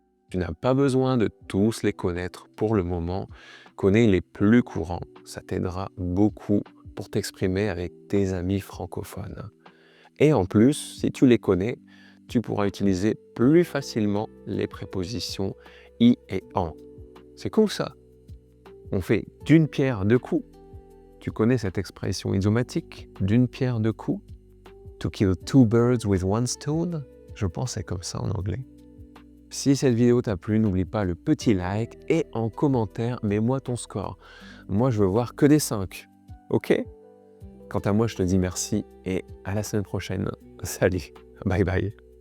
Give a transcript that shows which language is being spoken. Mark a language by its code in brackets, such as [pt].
[fr] Tu n'as pas besoin de tous les connaître pour le moment. Connais les plus courants, ça t'aidera beaucoup pour t'exprimer avec tes amis francophones. Et en plus, si tu les connais, tu pourras utiliser plus facilement les prépositions i et en. C'est cool ça. On fait d'une pierre deux coups. Tu connais cette expression idiomatique, d'une pierre deux coups? [en] To kill two birds with one stone? [fr] Je pense que c'est comme ça en anglais. Si cette vidéo t'a plu, n'oublie pas le petit like et en commentaire, mets-moi ton score. Moi, je veux voir que des 5. Ok? Quant à moi, je te dis merci et à la semaine prochaine. Salut, bye bye.